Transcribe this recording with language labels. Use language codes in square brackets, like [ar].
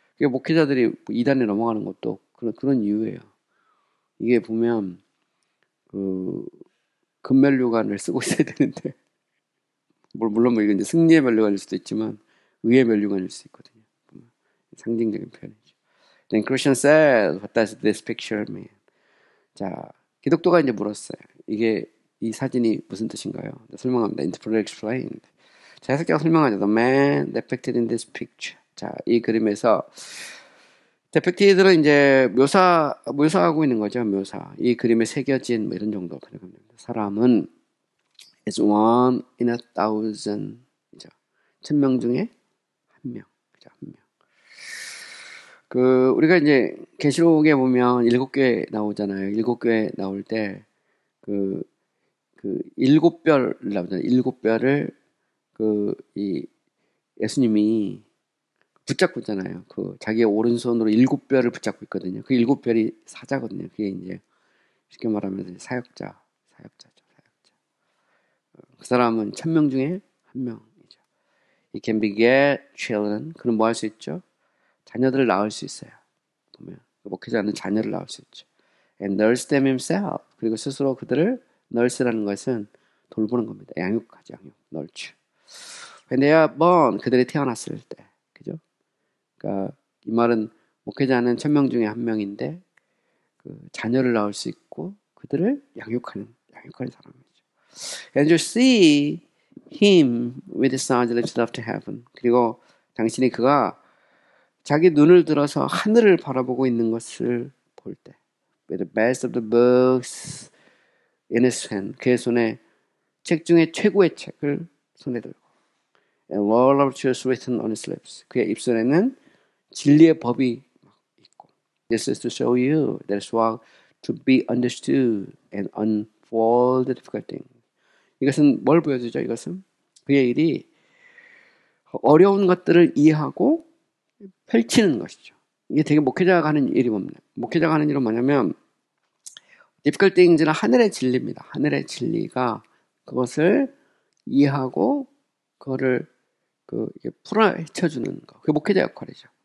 [ko] 목회자들이 이단에 넘어가는 것도 그런 이유예요. 이게 보면 금면류관을 쓰고 있어야 되는데, 물론 이건 이제 승리의 면류관일 수도 있지만 의의 면류관일 수 있거든요. 상징적인 표현이죠. [en] Then Christian said, "What does this picture mean?" [ko] 자, 기독교가 이제 물었어요. 이 사진이 무슨 뜻인가요? 설명합니다. [en] Interpreter explained. [ko] 자, 해석자가 설명하죠. [en] The man depicted in this picture. [ko] 자, 이 그림에서 데펙티드는 이제 묘사하고 있는 거죠. 묘사. 이 그림에 새겨진 이런 정도 표현합니다. 사람은 [en] is one in 1,000. [ko] 1,000명 중에 한 명. 그죠? 한 명. 우리가 이제 계시록에 보면 7교회 나오잖아요. 7교회 나올 때 일곱 별 나오잖아요. 7별을 이 예수님이 붙잡고 있잖아요. 자기의 오른손으로 7별을 붙잡고 있거든요. 그 7별이 사자거든요. 그게 이제 쉽게 말하면 사역자죠. 사역자. 그 사람은 1,000명 중에 한 명이죠. [en] He can beget children. [ko] 그럼 뭐 할 수 있죠? 자녀들을 낳을 수 있어요. 보면 목회자는 자녀를 낳을 수 있죠. [en] And nurse them himself. [ko] 그리고 스스로 그들을 nurse라는 것은 돌보는 겁니다. 양육하죠. [en] nurture. When they are born. [ko] 그들이 태어났을 때. 그죠? 그러니까 이 말은 목회자는 1,000명 중에 한 명인데 자녀를 낳을 수 있고 그들을 양육하는 사람이죠. [en] And you see him with his eyes lifted up to heaven. [ko] 그리고 당신이 그가 자기 눈을 들어서 하늘을 바라보고 있는 것을 볼 때, [en] with the best of the books in his hand. [ko] 그의 손에 책 중에 최고의 책을 손에 들고, [en] and all of truth written on his lips. [ko] 그의 입술에는 진리의 법이 있고, [en] This is to show you that it's wrong to be understood and unfold the difficult things. [ko] 이것은 뭘 보여주죠? 이것은 그의 일이 어려운 것들을 이해하고 펼치는 것이죠. 이게 되게 목회자가 하는 일이 뭡니까? 목회자가 하는 일은 뭐냐면 difficult things는 하늘의 진리입니다. 하늘의 진리가 그것을 이해하고 그거를 풀어 헤쳐주는 거. 그게 목회자 역할이죠.